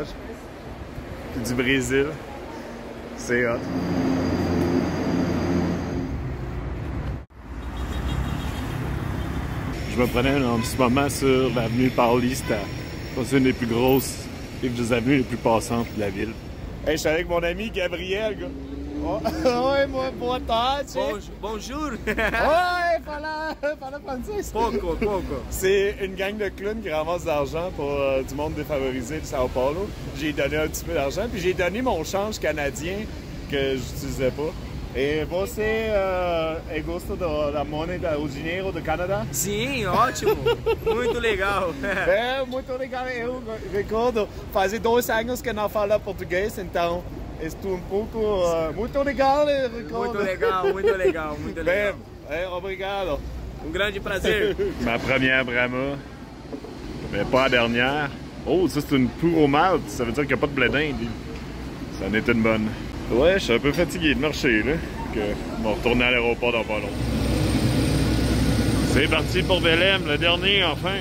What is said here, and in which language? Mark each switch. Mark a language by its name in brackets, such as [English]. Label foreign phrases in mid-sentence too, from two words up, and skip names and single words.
[French] Puis du Brésil. C'est hot. Je me prenais en ce moment sur l'avenue Paulista. C'est une des plus grosses et des avenues les plus passantes de la ville. Hey, je suis avec mon ami Gabriel, gars. [Portuguese] Oh, oi, boa tarde. [French] Bonjour. [Portuguese] Oi, fala français. Pouco. [French] C'est une gang de clowns qui ramassent de l'argent pour du monde défavorisé de Sao Paulo. J'ai donné un petit peu d'argent, puis j'ai donné mon change canadien que j'utilisais pas. [Portuguese] E você gosta da moneda, o dinheiro do Canadá? Sim, ótimo. Muito legal. É, muito legal. Eu recordo, fazia 2 anos que não falo português, então estou um pouco... muito legal, recordo. Muito legal. Bem, obrigado. Um grande prazer. [French] Ma première Brahma, mais pas la dernière. Oh, ça c'est une pure au malt, ça veut dire qu'il n'y a pas de blé d'Inde. Ça en est une bonne. Ouais, je suis un peu fatigué de marcher, là. On va retourner à l'aéroport dans pas long. C'est parti pour Belém, le dernier, enfin.